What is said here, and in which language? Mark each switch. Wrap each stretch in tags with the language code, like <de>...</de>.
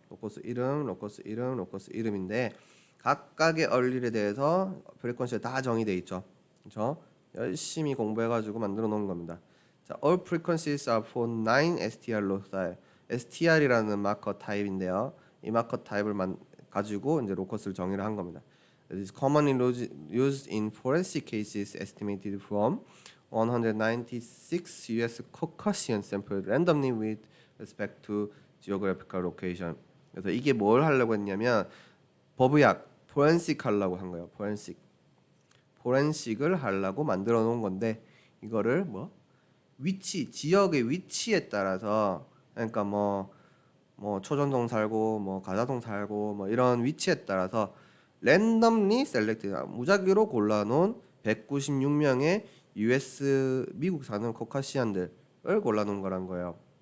<ko>로커스 이름, 로커스 이름, 로커스 이름인데 각각의 얼릴에 대해서 프리퀀시가 다 정의돼 있죠. 그렇죠? 열심히 공부해가지고 만들어 놓은 겁니다. 자,</ko> <en>all frequencies are for 9 STR loci.</en> <ko>STR이라는 마커 타입인데요. 이 마커 타입을 가지고 이제 로커스를 정의를 한 겁니다.</ko> <en>It is commonly used in forensic cases estimated from 196 U.S. Caucasian samples randomly with respect to geographical location.</en> <ko>그래서 이게 뭘 하려고 했냐면 법의학, 포렌식 하려고 한 거예요. 포렌식을 하려고 만들어 놓은 건데 이거를 뭐 위치, 지역의 위치에 따라서 그러니까 뭐 초전동 살고 뭐 가자동 살고 뭐 이런 위치에 따라서 랜덤리 셀렉트 무작위로 골라놓은 196명의 US 미국 사는 코카시안들을 골라놓은 거란 거예요.</ko>